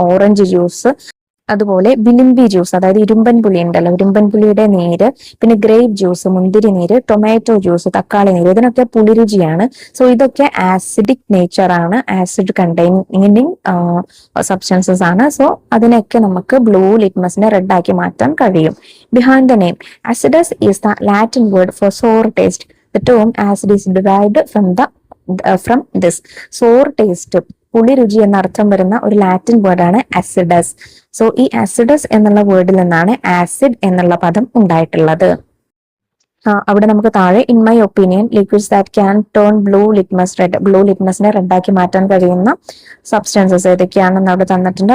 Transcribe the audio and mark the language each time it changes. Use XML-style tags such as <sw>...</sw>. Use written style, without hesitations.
<ml>Orange juice, അതുപോലെ bilimbi juice, അതായത് ഇരുമ്പൻ പുളി ഉണ്ടല്ലോ, ഇരുമ്പൻ പുളിയുടെ നീര്, പിന്നെ ഗ്രേപ്പ് ജ്യൂസ്, മുന്തിരി നീര്, ടൊമാറ്റോ ജ്യൂസ്, തക്കാളി നീര്, ഇതിനൊക്കെ പുളിരുചിയാണ്. സോ ഇതൊക്കെ ആസിഡിക് നേച്ചർ ആണ്, ആസിഡ് കണ്ടെയ്നിങ് സബ്സ്റ്റൻസസ് ആണ്. സോ അതിനൊക്കെ നമുക്ക് ബ്ലൂ ലിറ്റ്മസിനെ റെഡ് ആക്കി മാറ്റാൻ കഴിയും.</ml> <en>Behind the name acidus is the Latin word for sour taste. The term acid is derived from this. sour taste,</en> <ml>പുളി രുചി എന്ന അർത്ഥം വരുന്ന ഒരു ലാറ്റിൻ വേർഡാണ് ആസിഡസ്. സോ ഈ ആസിഡസ് എന്നുള്ള വേർഡിൽ നിന്നാണ് ആസിഡ് എന്നുള്ള പദം ഉണ്ടായിട്ടുള്ളത്. അവിടെ നമുക്ക് താഴെ</ml> <en>in my opinion liquids that can turn blue litmus red,</en> <ml>blue ലിറ്റ്മസിനെ റെഡാക്കി മാറ്റാൻ കഴിയുന്ന സബ്സ്റ്റൻസസ് ഏതൊക്കെയാണെന്ന് അവിടെ തന്നിട്ടുണ്ട്.</ml>